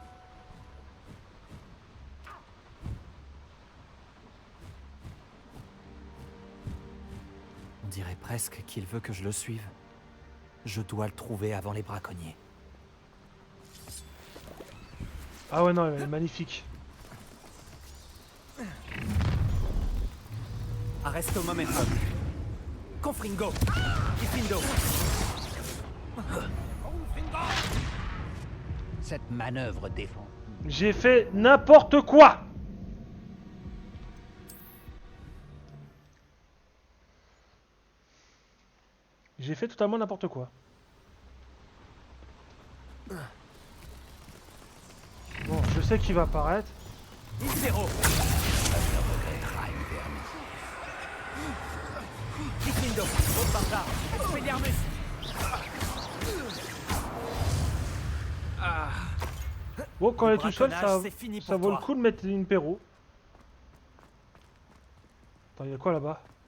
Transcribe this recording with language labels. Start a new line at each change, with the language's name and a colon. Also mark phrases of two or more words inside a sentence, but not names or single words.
French: On dirait presque qu'il veut que je le suive. Je dois le trouver avant les braconniers. Ah ouais, non, elle est magnifique. Arresto momentum. Confringo. Kifindo. Cette manœuvre défend. J'ai fait n'importe quoi. J'ai fait totalement n'importe quoi. Bon, je sais qu'il va apparaître. Impero. Kifindo. Bombarda. Expelliarmus. Bon, quand Le elle est tout seul, braconnage, c'est fini ça pour vaut le toi. coup de mettre une perro. Attends, il y a quoi là-bas?